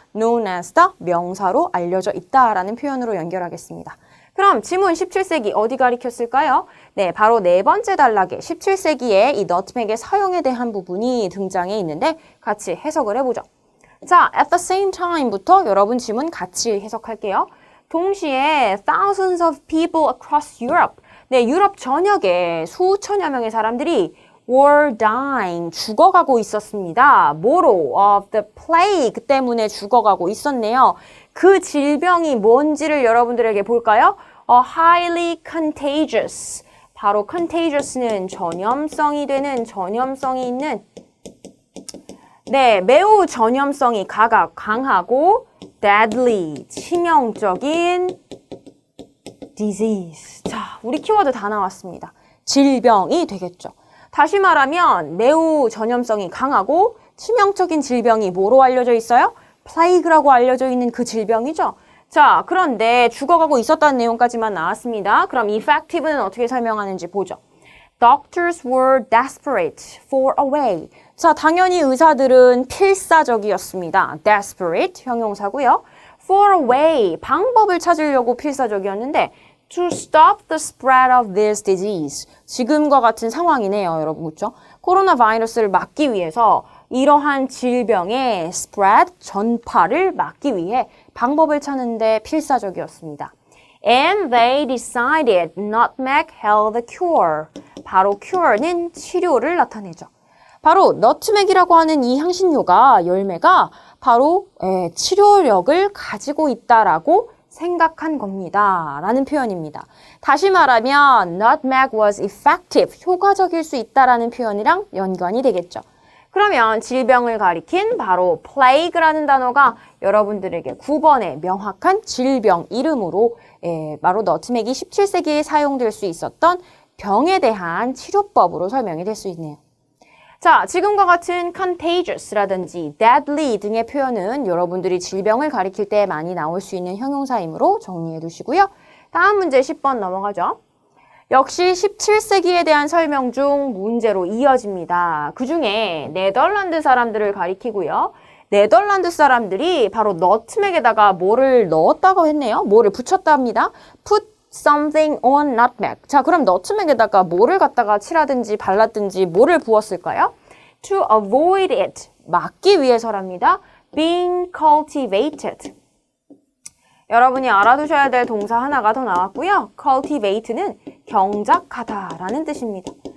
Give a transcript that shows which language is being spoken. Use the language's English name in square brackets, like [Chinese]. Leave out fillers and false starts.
[English] known as the [Korean] 명사로 알려져 있다라는 표현으로 연결하겠습니다. 그럼 지문 17세기 어디 가리켰을까요? 네, 바로 네 번째 단락에 17세기에 이 nutmeg의 사용에 대한 부분이 등장해 있는데 같이 해석을 해보죠. 자, [English] at the same time [Korean] 부터 여러분 지문 같이 해석할게요. 동시에 [English] thousands of people across Europe. [Korean] 네, 유럽 전역에 수천여 명의 사람들이 [English] were dying, [Korean] 죽어가고 있었습니다. 뭐로? [English] of the plague [Korean] 때문에 죽어가고 있었네요. 그 질병이 뭔지를 여러분들에게 볼까요? [English] highly contagious. [Korean] 바로 contagious는 전염성이 되는, 전염성이 있는, 네, 매우 전염성이 강하고 deadly, 치명적인 disease. 자, 우리 키워드 다 나왔습니다. 질병이 되겠죠. 다시 말하면 매우 전염성이 강하고 치명적인 질병이 뭐로 알려져 있어요? plague라고 알려져 있는 그 질병이죠. 자, 그런데 죽어가고 있었다는 내용까지만 나왔습니다. 그럼 effective는 어떻게 설명하는지 보죠. [English] Doctors were desperate for a way. [Korean] 자, 당연히 의사들은 필사적이었습니다. desperate, 형용사고요. for a way, 방법을 찾으려고 필사적이었는데 [English] to stop the spread of this disease. [Korean] 지금과 같은 상황이네요, 여러분. 그렇죠? 코로나 바이러스를 막기 위해서 이러한 질병의 spread, 전파를 막기 위해 방법을 찾는데 필사적이었습니다. [English] And they decided nutmeg held the cure. [Korean] 바로 cure는 치료를 나타내죠. 바로 너트맥이라고 하는 이 향신료가, 열매가 바로 치료력을 가지고 있다라고 생각한 겁니다. 라는 표현입니다. 다시 말하면 [English] nutmeg was effective, [Korean] 효과적일 수 있다라는 표현이랑 연관이 되겠죠. 그러면 질병을 가리킨 바로 plague라는 단어가 여러분들에게 9번의 명확한 질병 이름으로 바로 너트맥이 17세기에 사용될 수 있었던 병에 대한 치료법으로 설명이 될 수 있네요. 자, 지금과 같은 contagious라든지 deadly 등의 표현은 여러분들이 질병을 가리킬 때 많이 나올 수 있는 형용사이므로 정리해 두시고요. 다음 문제 10번 넘어가죠. 역시 17세기에 대한 설명 중 문제로 이어집니다. 그중에 네덜란드 사람들을 가리키고요. 네덜란드 사람들이 바로 너트맥에다가 뭐를 넣었다고 했네요. 뭐를 붙였다 합니다. [English] put something on nutmeg. [Korean] 자, 그럼 너트맥에다가 뭐를 갖다가 칠하든지 발랐든지 뭐를 부었을까요? [English] To avoid it. [Korean] 막기 위해서랍니다. [English] being cultivated. [Korean] 여러분이 알아두셔야 될 동사 하나가 더 나왔고요. cultivate는 경작하다라는 뜻입니다.